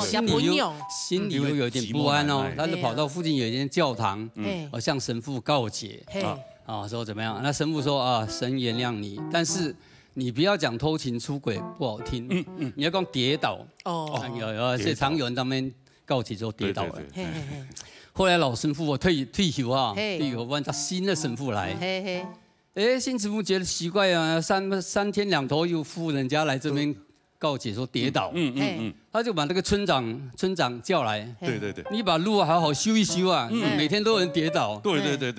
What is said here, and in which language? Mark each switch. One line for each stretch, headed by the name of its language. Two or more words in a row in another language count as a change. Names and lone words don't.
Chinese: 心裡又有點不安哦，他就跑到附近有一間教堂，向神父告解，說怎麼樣？那神父說啊，神原諒你，但是你不要講偷情出軌，不好聽，你要講跌倒，有常有人在那邊告解之後跌倒了。後來老神父退休啊，退休換他新的神父來。哎，新慈父觉得奇怪啊，三天两头又夫人家来这边告解说跌倒，他就把那个村长叫来，对，你把路好好修一修啊，每天都有人跌倒，对，